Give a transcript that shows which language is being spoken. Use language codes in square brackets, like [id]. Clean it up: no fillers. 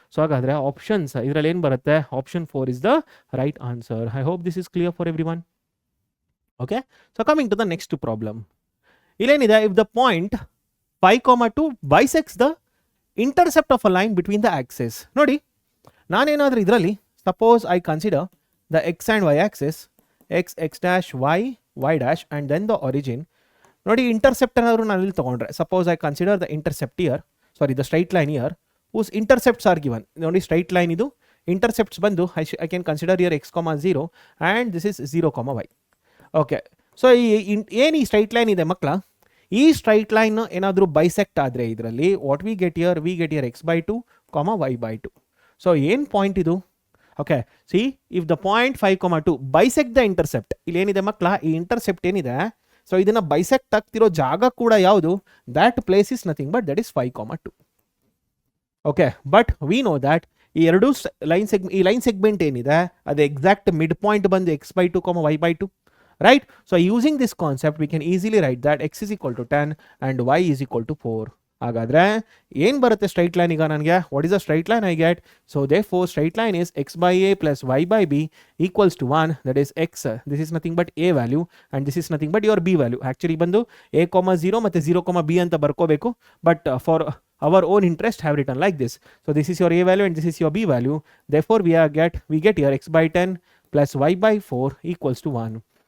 [en] so [kn] ಹಾಗಾದ್ರೆ options ಇದರಲ್ಲಿ ಏನು ಬರುತ್ತೆ, [en] Option 4 is the right answer. I hope this is clear for everyone. Okay, so coming to the next problem. [kn] ಇಲ್ಲೇನಿದೆ, [en] if the point 5,2 bisects the intercept of a line between the axes. [kn] ನೋಡಿ, ನಾನೇನಾದ್ರೂ ಇದರಲ್ಲಿ [en] suppose I consider the x and y axis, x dash y dash and then the origin. [kn] ನೋಡಿ, intercept ಏನಾದರೂ ನಾನು ಇಲ್ಲಿ ತೊಗೊಂಡ್ರೆ, [en] Suppose I consider the intercept here, sorry the straight line here whose intercepts are given. [kn] ನೋಡಿ, [en] straight line [kn] ಇದು intercepts ಬಂದು [en] I can consider here x, 0 and this is 0, y. [kn] Okay, so ಈ straight line ಇದೆ ಮಕ್ಕಳ, ಈ straight line ಏನಾದರೂ bisect ಆದರೆ ಇದರಲ್ಲಿ [en] what we get here x by 2, [kn] y by 2. So ಏನು ಪಾಯಿಂಟ್ ಇದು? [en] okay, see if the point 5,2 bisect the intercept, [kn] ಇಲ್ಲಿ ಏನಿದೆ ಮಕ್ಕಳ, ಈ ಇಂಟರ್ಸೆಪ್ಟ್ ಏನಿದೆ, ಸೊ ಇದನ್ನ ಬೈಸೆಕ್ಟ್ ಆಗ್ತಿರೋ ಜಾಗ ಕೂಡ ಯಾವುದು, [en] That place is nothing but that is 5,2. Okay, but we know that [kn] ಈ ಎರಡು [en] line segment [kn] ಏನಿದೆ ಅದು [en] Exact mid point ಬಂದು x by 2, y by 2, right? So using this concept we can easily write that x is equal to 10 and y is equal to 4. [kn] ಹಾಗಾದ್ರೆ ಏನು ಬರುತ್ತೆ [en] straight line [kn] ಈಗ ನನಗೆ, [en] What is the straight line I get? So therefore straight line is x by a plus y by b equals to 1, that is x, this is nothing but a value and this is nothing but your b value. [kn] Actually ಬಂದು a, 0 ಮತ್ತು 0, b ಅಂತ ಬರ್ಕೋಬೇಕು, [en] But for our own interest have written like this. So this is your a value and this is your b value. Therefore we get here x by 10 plus y by 4 equals to 1.